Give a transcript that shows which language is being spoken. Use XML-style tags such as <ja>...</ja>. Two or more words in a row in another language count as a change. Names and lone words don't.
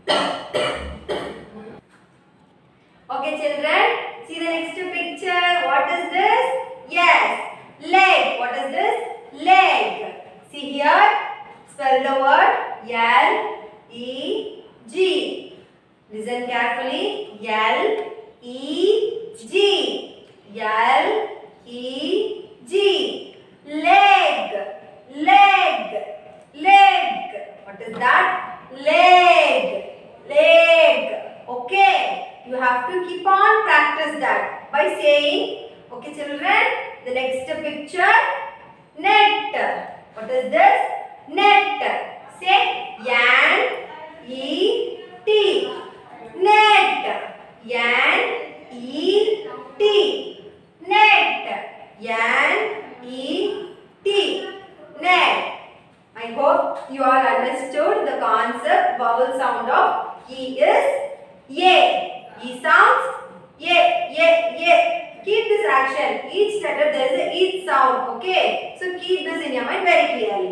<en>Okay, children, see the next picture. What is this? Yes, leg. What is this? Leg. See here, spell the word L-E-G. Listen carefully. L-E-G. L-E-G. Leg. Leg. Leg. What is that? Leg. Leg. Okay. You have to keep on practice that by saying, okay children, the next picture, net. What is this? Net. Say N-E-T. Net. N-E-T. Net. N-E-T. Net. I hope you all understood the concept. Vowel sound of E is A. E sounds A. Keep this action. Each letter there is a each sound. Okay. So keep this in your mind very clearly.</en>